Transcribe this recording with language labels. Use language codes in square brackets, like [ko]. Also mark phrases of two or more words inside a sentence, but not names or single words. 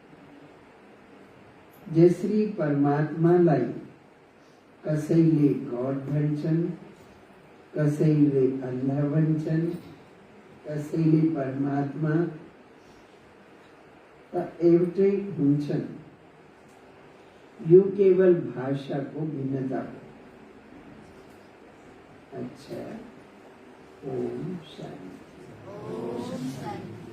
[ne] जसरी परमात्मालाई कसैले गॉड भन्छन्, कसैले अल्लाह भन्छन्, कसैले परमात्मा, त एउटै हुन्छन्। यू केवल भाषा को भिन्नता। अच्छा, [sa] ओम शांति। ओम शांति।